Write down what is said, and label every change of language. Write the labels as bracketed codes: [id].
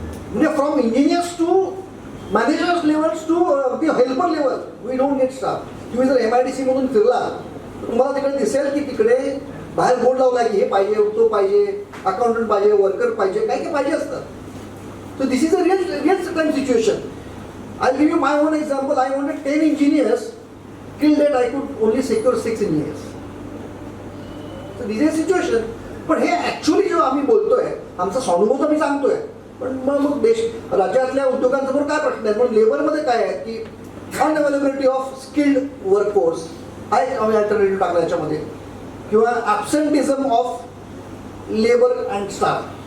[en] म्हणजे from engineers to managers levels to the helper level we don't get staff. [mr] तुम्ही जर MIDC मधून फिरला तर तुम्हाला तिकडे दिसेल की तिकडे बाहेर बोर्ड लावला की हे पाहिजे, तो पाहिजे, अकाउंटंट पाहिजे, वर्कर पाहिजे, काही पाहिजे असतात. [en] So this is a real situation. I'll give you my own example. I wanted 10 engineers. Till that I could only secure 6 engineers. So this is a situation. [mr] पण हे ऍक्च्युअली जेव्हा आम्ही बोलतोय, आमचा स्वानुभव आम्ही सांगतोय, पण मग राज्यातल्या उद्योगांसमोर काय प्रश्न आहे. पण लेबरमध्ये काय आहे की [en] unavailability of skilled workforce [mr] हा एक आम्ही अल्टरनेटिव्ह टाकला याच्यामध्ये, किंवा [en] Absenteeism of labour and staff.